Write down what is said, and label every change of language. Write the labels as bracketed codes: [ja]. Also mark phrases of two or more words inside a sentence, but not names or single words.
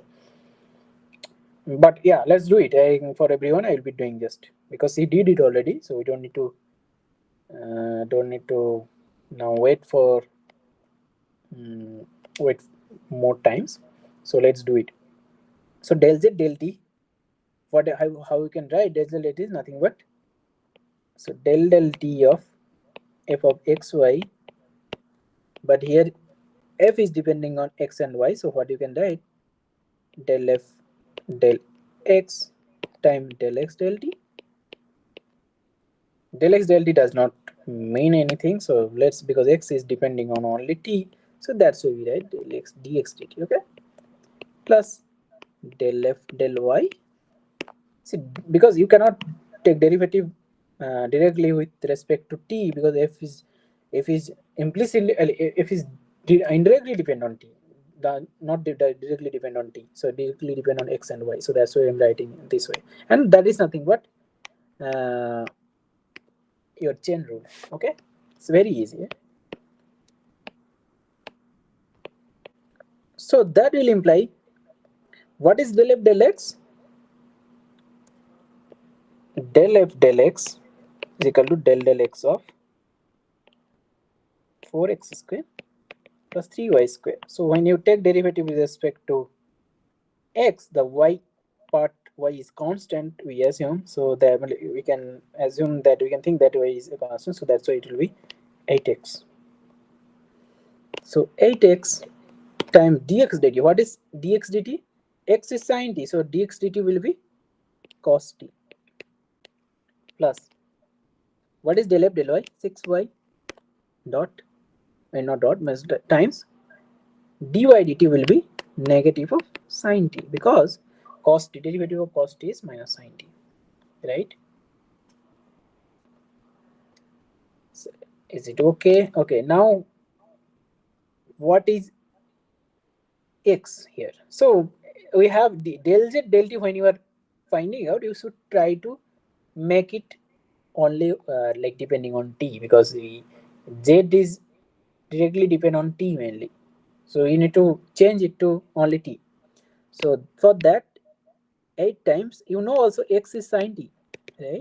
[en] But yeah, let's do it. For everyone, I will be doing just because he did it already, so we don't need to now wait more times. So let's do it. So del z del t. How we can write del z del t is nothing but, so del t of f of xy, but here f is depending on x and y, so what you can write, del f del x times del x del t. Del x del t does not mean anything, so let's, because x is depending on only t, so that's why we write del x dx dt, okay, plus del f del y. See, because you cannot take derivative directly with respect to t, because f is implicitly f is indirectly depend on t, not directly depend on t, so directly depend on x and y, so that's why I'm writing this way, and that is nothing but your chain rule. Okay, it's very easy. So that will imply, what is del f del x? Del f del x is equal to del x of 4x square plus 3y square. So when you take derivative with respect to x, the y part, y is constant, we assume, so that we can assume that we can think that y is a constant, so that's why it will be 8x. So 8x times dx dt. What is dx dt? X is sin t, so dx dt will be cos t, plus what is del f del y? 6y dot, and not dot, times dy dt will be negative of sin t, because cos t, derivative of cos t is minus sin t, right? So, is it okay? Okay, now what is x here? So we have the del z del t. When you are finding out, you should try to make it only like depending on t, because the z is directly depend on t mainly, so you need to change it to only t. So for that, 8 times, you know, also x is sin t, right?